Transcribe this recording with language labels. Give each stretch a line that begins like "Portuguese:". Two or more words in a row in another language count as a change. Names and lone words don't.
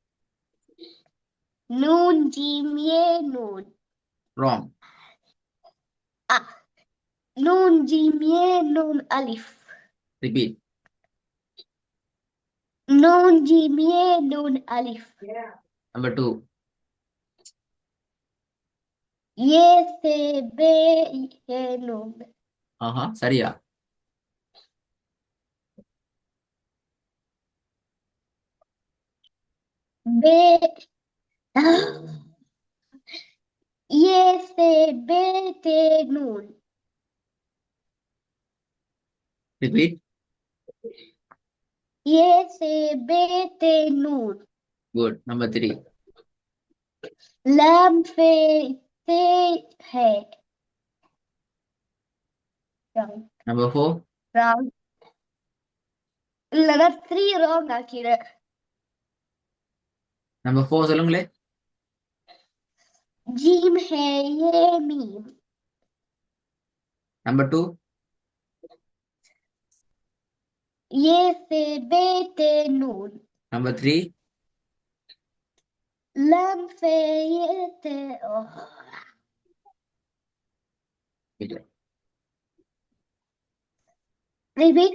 Urdu: نون جیم اے نون.
Tamil: ராங்.
Urdu: ஆ, نون جیم اے نون الف.
Tamil: ரிப்பீட்.
Urdu: نون جیم اے نون الف.
Tamil: நம்பர் 2.
Urdu: یے ثے بے یے نون.
Tamil: ஆஹா, சரியா?
Urdu: بے یے ثے بے تے نون.
Tamil: ரிப்பீட்.
Urdu: یے ثے بے تے نون.
Tamil: குட். நம்பர் 3.
Urdu: لام فے تے ہے.
Tamil: wrong. நம்பர் 4. wrong. இல்ல, நான் 3 wrong ஆக்கிட்டேன். நம்பர் 4 சொல்லுங்களே.
Urdu: جیم ہے یے میم.
Tamil: நம்பர் 2.
Urdu: یے ثے بے تے نون.
Tamil: நம்பர் 3.
Urdu: لام فے یے تے repeat.